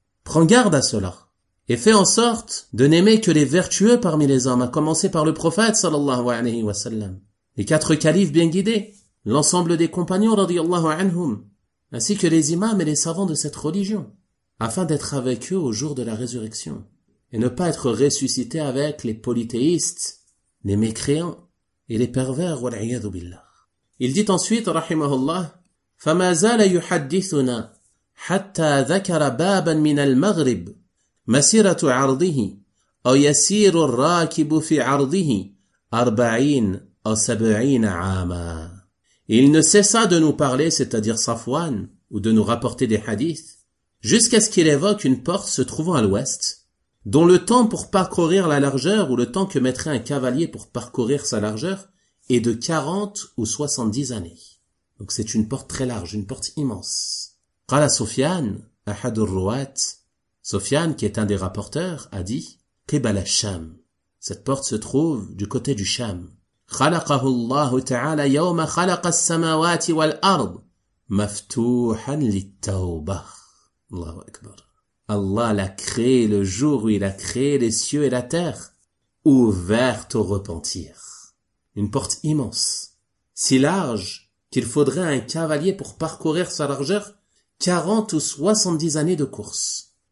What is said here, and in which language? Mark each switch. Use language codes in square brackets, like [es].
[fr] Prends garde à cela et fais en sorte de n'aimer que les vertueux parmi les hommes, à commencer par le prophète sallallahu alayhi wa sallam, les quatre califes bien guidés, l'ensemble des compagnons radiyallahu anhum, ainsi que les imams et les savants de cette religion, afin d'être avec eux au jour de la résurrection, et ne pas être ressuscité avec les polythéistes, les mécréants et les pervers, [ar] wal'iyadu billah. [fr] Il dit ensuite, [ar] rahimahullah, فَمَا زَالَ يُحَدِّثُنَا حَتَّى ذَكَرَ بَابًا مِنَ الْمَغْرِبِ مَسِيرَةُ عَرْضِهِ أَوْ يَسِيرُ الرَّاكِبُ فِي عَرْضِهِ 40 أو 70 عَامًا. [fr] Il ne cessa de nous parler, c'est-à-dire Safwan, ou de nous rapporter des hadiths, jusqu'à ce qu'il évoque une porte se trouvant à l'ouest, dont le temps pour parcourir la largeur ou le temps que mettrait un cavalier pour parcourir sa largeur est de 40 ou 70 années. Donc c'est une porte très large, une porte immense. [ar] Qala Sufyan, ahad al-ruwat, [fr] Sufyan, qui est un des rapporteurs, a dit « [ar] Qibal al-Sham ». [fr] Cette porte se trouve du côté du Sham. [ar] خلقه الله تعالى يوم خلق السماوات والأرض مفتوحا للتوبة. الله أكبر. [fr] Allah l'a créé le jour où il a créé les cieux et la terre, ouverte au repentir. Une porte immense, si large qu'il faudrait un cavalier pour parcourir sa largeur 40 ou 70 années de course.